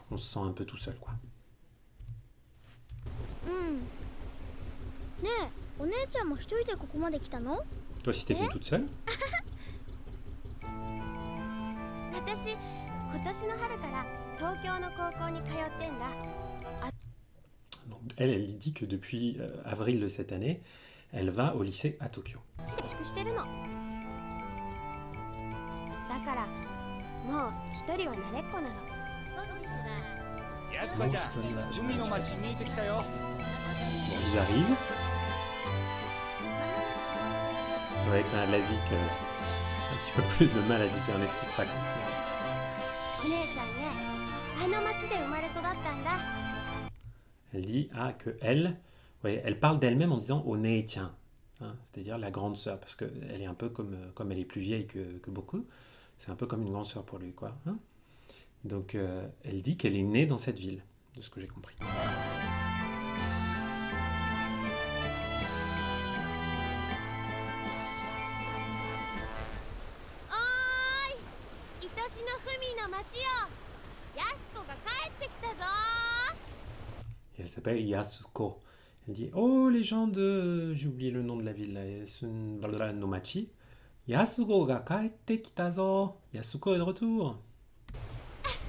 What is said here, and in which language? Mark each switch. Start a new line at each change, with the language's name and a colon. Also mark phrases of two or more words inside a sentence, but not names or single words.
French: On se sent un peu tout seul, quoi.
Japanese: うんねえお姉ちゃんも一人でここまで来たの？
French: Toi, si t'es venue toute seule?
Japanese: 私今年の春から東京の高校に通ってんだ。
French: Donc, elle dit que depuis avril de cette année, elle va au lycée à Tokyo.
Japanese: 下宿してるの。だからもう一人は慣れっこなの。安子ちゃん、海の町見えてきたよ。
French: Bon, ils arrivent. Ouais, quand l'Asie, un petit peu plus de mal à discerner ce qui se raconte.
Japanese: お姉ちゃんね、あの町で生まれ育ったんだ。
French: Elle dit que elle, ouais, elle parle d'elle-même en disant Onei-chan, hein, c'est-à-dire la grande sœur, parce qu'elle est un peu comme elle est plus vieille que beaucoup, c'est un peu comme une grande sœur pour lui, quoi. Hein. Donc elle dit qu'elle est née dans cette ville, de ce que j'ai compris.
Japanese: おーい、愛しの文の町よ。やす子が帰ってきたぞ。
French: Et elle s'appelle Yasuko. Elle dit oh, les gens de. J'ai oublié le nom de la ville là.
Japanese: Nomachi. やす子が帰ってきたぞ.
French: Yasuko est de retour.